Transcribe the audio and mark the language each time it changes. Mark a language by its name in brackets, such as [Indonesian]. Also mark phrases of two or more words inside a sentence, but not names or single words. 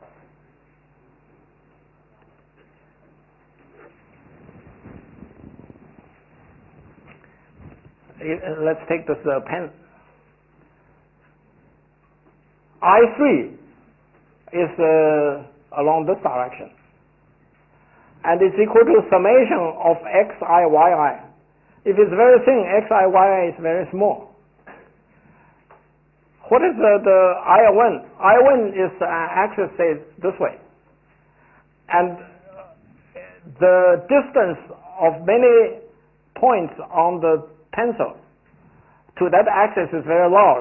[English] Let's take this pen. I3 is along this direction, and it's equal to summation of xi, yi. If it's very thin, xi, yi is very small. What is the I1? I1 is axis says this way, and the distance of many points on the pencil to that axis is very large.